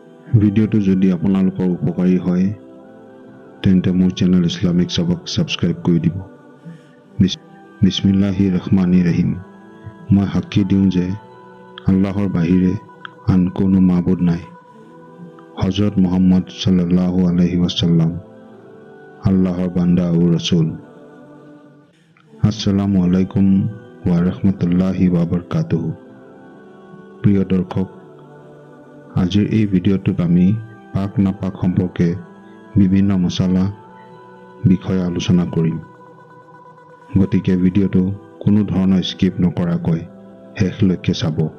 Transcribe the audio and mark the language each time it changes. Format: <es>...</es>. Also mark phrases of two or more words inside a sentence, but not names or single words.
<as>ভিডিওটো যদি আপোনালোকৰ উপকাৰী হয় তেন্তে মোৰ চেনেল ইসলামিক সবক সাবস্ক্ৰাইব কৰি দিব।</as> <ar>بسم الله الرحمن الرحيم.</ar> <as>মই সাক্ষী দিওঁ যে আল্লাহৰ বাহিৰে আন কোনো মাবুদ নাই। হযৰত মুহাম্মদ</as> <ar>صلى الله عليه وسلم</ar> <as>আল্লাহৰ বান্দা আৰু ৰাসূল।</as> <ar>السلام عليكم ورحمة الله وبركاته.</ar> <as>প্ৰিয় দৰ্শক, আজিৰ এই ভিডিঅ'টোত আমি পাক নাপাক সম্পৰ্কে বিভিন্ন মছলা বিষয়ে আলোচনা কৰিম। গতিকে ভিডিঅ'টো কোনো ধৰণৰ স্কিপ নকৰাকৈ শেষলৈকে চাব।</as>